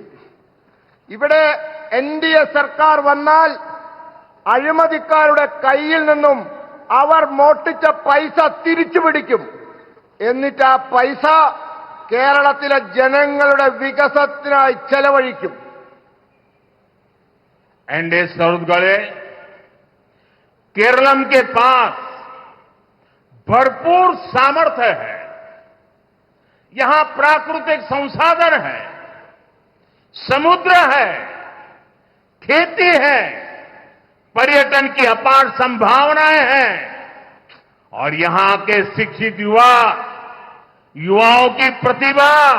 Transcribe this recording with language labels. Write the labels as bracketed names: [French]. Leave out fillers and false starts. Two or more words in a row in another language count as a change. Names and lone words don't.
[Malayalam] ഇവിടെ NDA സർക്കാർ വന്നാൽ അഴിമതിക്കാരുടെ കയ്യിൽ നിന്നും അവർ മോഷ്ടിച്ച പൈസ തിരിച്ചു പിടിക്കും. എന്നിട്ട് ആ പൈസ കേരളത്തിലെ ജനങ്ങളുടെ വികസനത്തിനായി ചെലവഴിക്കും. [Hindi] NDA सरकार केरलम के पास भरपूर सामर्थ्य है, यहां प्राकृतिक संसाधन है, समुद्र है, खेती है, पर्यटन की अपार संभावनाएं हैं और यहां के शिक्षित युवाओं की प्रतिभा,